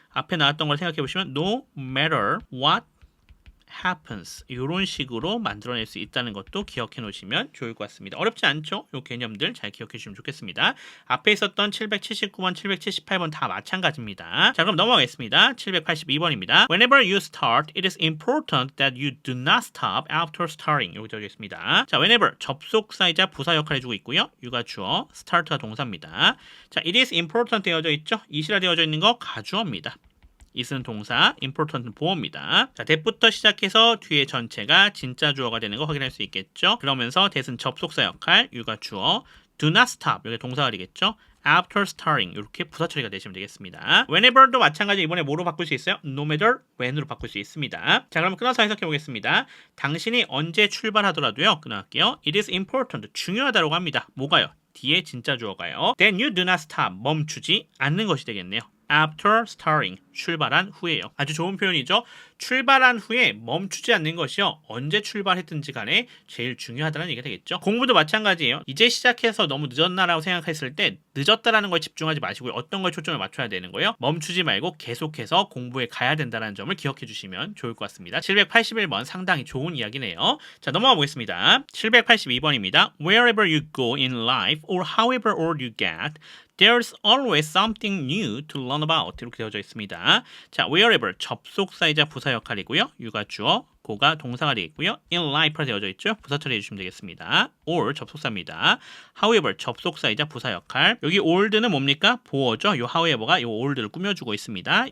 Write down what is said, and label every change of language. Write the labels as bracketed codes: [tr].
[ko] 앞에 나왔던 걸 생각해 보시면 [en] no matter what happens [ko] 이런 식으로 만들어낼 수 있다는 것도 기억해 놓으시면 좋을 것 같습니다. 어렵지 않죠? 이 개념들 잘 기억해 주시면 좋겠습니다. 앞에 있었던 779번, 778번 다 마찬가지입니다. 자, 그럼 넘어가겠습니다. 782번입니다. [en] Whenever you start, it is important that you do not stop after starting. [ko] 여기 적혀 있습니다. 자, whenever 접속사이자 부사 역할을 해주고 있고요. you가 주어, start가 동사입니다. 자, [en] it is important [ko] 되어져 있죠? it이라 되어져 있는 거 가주어입니다. it은 동사, important은 보어입니다. 자, that부터 시작해서 뒤에 전체가 진짜 주어가 되는 거 확인할 수 있겠죠. 그러면서 that은 접속사 역할, you가 주어, [en] do not stop, [ko] 여기 동사가 되겠죠. [en] after starting, [ko] 이렇게 부사 처리가 되시면 되겠습니다. whenever도 마찬가지 이번에 뭐로 바꿀 수 있어요? [en] no matter when [ko] 으로 바꿀 수 있습니다. 자, 그럼 끊어서 해석해 보겠습니다. 당신이 언제 출발하더라도요. 끊어갈게요. [en] it is important, [ko] 중요하다고 합니다. 뭐가요? 뒤에 진짜 주어가요. [en] Then you do not stop, [ko] 멈추지 않는 것이 되겠네요. [en] After starting, [ko] 출발한 후에요. 아주 좋은 표현이죠. 출발한 후에 멈추지 않는 것이요. 언제 출발했든지 간에 제일 중요하다는 얘기가 되겠죠. 공부도 마찬가지예요. 이제 시작해서 너무 늦었나라고 생각했을 때 늦었다라는 걸 집중하지 마시고요. 어떤 걸 초점을 맞춰야 되는 거예요? 멈추지 말고 계속해서 공부에 가야 된다는 점을 기억해 주시면 좋을 것 같습니다. 781번 상당히 좋은 이야기네요. 자, 넘어가 보겠습니다. 782번입니다. [en] Wherever you go in life or however old you get, There's always something new to learn about. [ko] 이렇게 되어져 있습니다. 자, wherever 접속사이자 부사 역할이고요. you가 주어, go가 동사가 되겠고요. in life라 되어져 있죠. 부사 처리해 주시면 되겠습니다. or 접속사입니다. however 접속사이자 부사 역할. 여기 old는 뭡니까? 보어죠. 요 however가 요 old를 꾸며주고 있습니다.